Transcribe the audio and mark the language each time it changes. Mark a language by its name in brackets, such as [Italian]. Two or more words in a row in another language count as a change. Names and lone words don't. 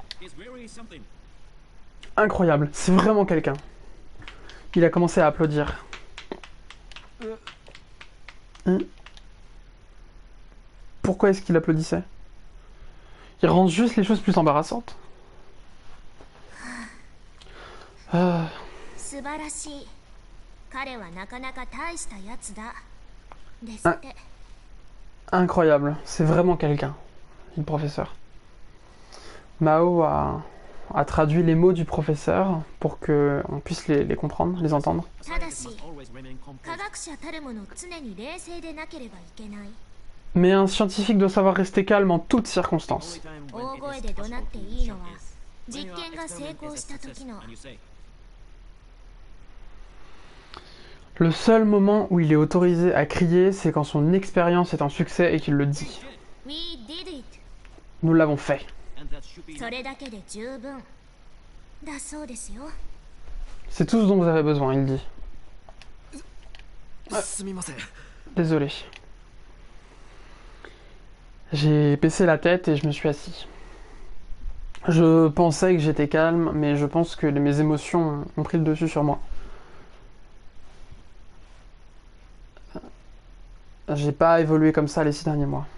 [French] Incroyable, c'est vraiment quelqu'un. Il a commencé à applaudir. Pourquoi est-ce qu'il applaudissait? Il rend juste les choses plus embarrassantes. [Japanese] 素晴らしい。彼はなかなか大したやつだ。ですって。 [French] Incroyable, c'est vraiment quelqu'un, dit le professeur. Mao a traduit les mots du professeur pour qu'on puisse les comprendre, les entendre. [Japanese] ただし、科学者たるもの常に冷静でなければいけない。 [French] Mais un scientifique doit savoir rester calme en toutes circonstances. [Japanese] 大声で怒鳴っていいのは実験が成功した時の。 [French] Le seul moment où il est autorisé à crier, c'est quand son expérience est un succès et qu'il le dit. [English] We did it. [French] Nous l'avons fait. [Japanese] それだけで十分だそうですよ。 [French] C'est tout ce dont vous avez besoin, il dit. [Japanese] すみません。 [French] Désolé. J'ai baissé la tête et je me suis assis. Je pensais que j'étais calme, mais je pense que mes émotions ont pris le dessus sur moi. J'ai pas évolué comme ça les 6 derniers mois.